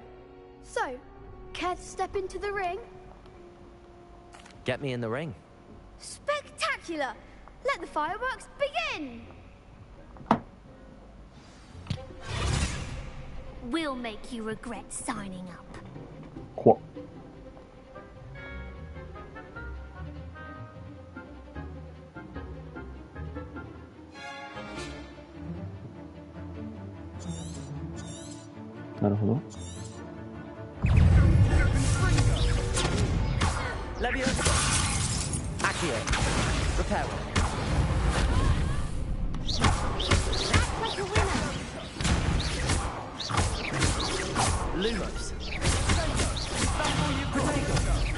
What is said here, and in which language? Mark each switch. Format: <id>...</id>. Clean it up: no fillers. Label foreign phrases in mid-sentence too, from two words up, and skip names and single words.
<en>So, care to step into the ring? Get me in the ring. Spectacular! Let the fireworks begin! We'll make you regret signing up.</en> <ja>怖っ。なるほど。</ja> <en>Leviosa. Accio. Reparo. Lumos. Protego.</en>